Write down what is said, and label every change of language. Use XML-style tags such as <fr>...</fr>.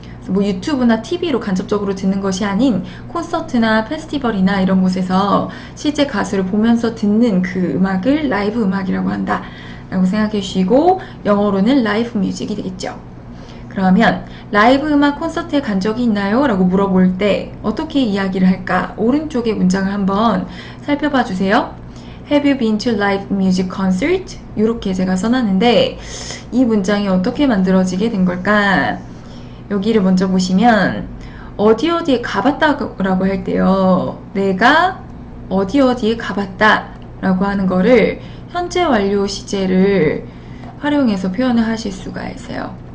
<ko>뭐 유튜브나 TV로 간접적으로 듣는 것이 아닌 콘서트나 페스티벌이나 이런 곳에서 실제 가수를 보면서 듣는 그 음악을 라이브 음악이라고 한다 라고 생각해 주시고, 영어로는 라이브 뮤직이 되겠죠. 그러면 라이브 음악 콘서트에 간 적이 있나요? 라고 물어볼 때 어떻게 이야기를 할까? 오른쪽의 문장을 한번 살펴봐 주세요.</ko> <en>Have you been to live music concert?</en> <ko>이렇게 제가 써놨는데 이 문장이 어떻게 만들어지게 된 걸까? 여기를 먼저 보시면 어디에 가봤다라고 할 때요, 내가 어디에 가봤다 라고 하는 거를 현재 완료 시제를 활용해서 표현을 하실 수가 있어요.</ko>